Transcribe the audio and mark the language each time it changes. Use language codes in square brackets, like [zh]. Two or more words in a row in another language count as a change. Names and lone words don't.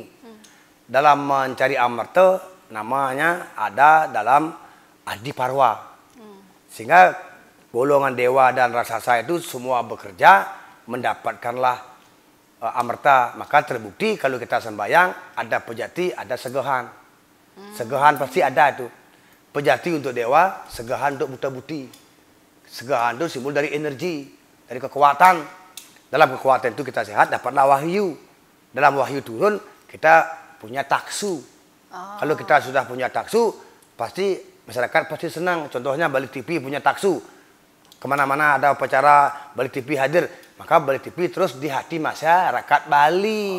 [id] Dalam mencari amarta namanya ada dalam Adiparwa. Sehingga golongan dewa dan raksasa itu semua bekerja mendapatkanlah amarta. Maka terbukti kalau kita sembahyang ada pejati, ada segahan. Segahan pasti ada itu. Pejati untuk dewa, segahan untuk buta buti. Segahan itu simbol dari energi, dari kekuatan. Dalam kekuatan itu kita sehat, dapatlah wahyu. Dalam wahyu turun, kita punya taksu. Kalau kita sudah punya taksu, pasti masyarakat pasti senang. Contohnya Balik TV punya taksu. Kemana-mana ada upacara Balik TV hadir, maka Balik TV terus di hati masyarakat Bali.